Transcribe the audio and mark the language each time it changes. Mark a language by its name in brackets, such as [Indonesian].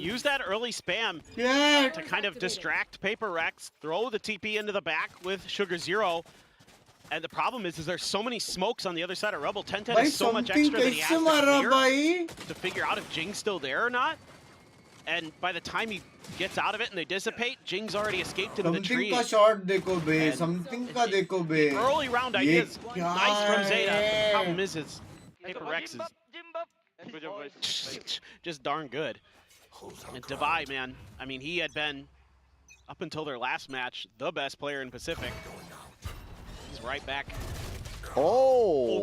[English] Use that early spam to kind of distract Paper Rex, throw the TP into the back with Sugar Zero. And the problem is there's so many smokes on the other side of Rebel. 1010 is so much extra that he has to clear to figure out if Jing's still there or not. And by the time he gets out of it and they dissipate, Jing's already escaped into the tree. [Hindi] something का shot देखो बे something का देखो बे [English] Early round ideas, nice from Zeta. Problem is Paper Rex is just darn good. And Divide, man, I mean, he had been, up until their last match, the best player in Pacific. He's right back. Oh.